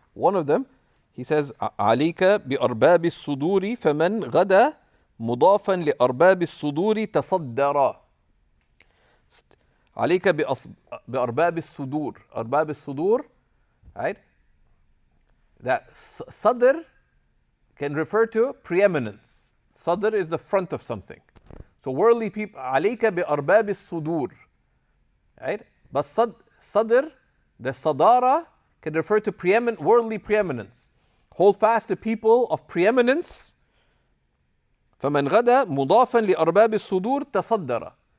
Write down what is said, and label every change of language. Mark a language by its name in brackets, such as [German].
[English] One of them, he says, [Arabic] عليك بأرباب الصدور فمن غدا مضافا لأرباب الصدور تصدرا. عليك بأرباب الصدور. أرباب الصدور, right? [English] That sadr can refer to preeminence. Sadr is the front of something. So worldly people, [Arabic] عليك بأرباب الصدور, [English] right? But sadr, the sadara, can refer to worldly preeminence. Hold fast to people of preeminence. [Arabic] فمن غدا مضافا لأرباب الصدور تصدر.